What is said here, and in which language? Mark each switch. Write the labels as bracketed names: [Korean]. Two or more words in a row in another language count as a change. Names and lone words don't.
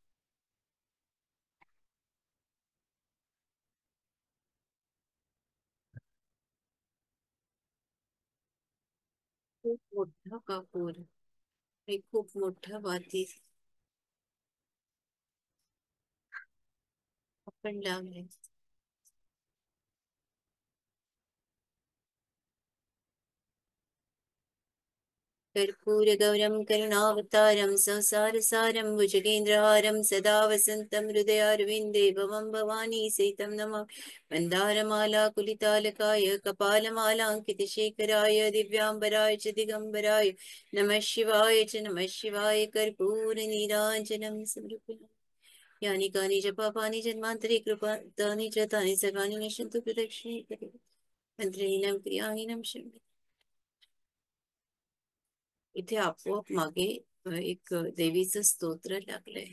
[Marathi] खूप मोठा कापूर आणि खूप मोठा वाती आपण लावले. [Sanskrit] कर्पूरगौरं करुणावतारं संसारसारं भुजगेन्द्रहारं सदा वसन्तं हृदयारविन्दे भवं भवानी सहितं नमः मन्दारमालाकुलितालकाय कपालमालाङ्कितशेखराय दिव्याम्बराय च दिगम्बराय नमः शिवाय कर्पूरनीराजनं समर्पयामि यानि कानि च पापानि जन्मान्तरे कृतानि च तानि सर्वाणि नश्यन्तु प्रदक्षिणे मंत्रहीनं क्रियाहीनं शम्य. [Marathi] इथे आपोआप मागे एक देवीचं स्तोत्र लागलंय.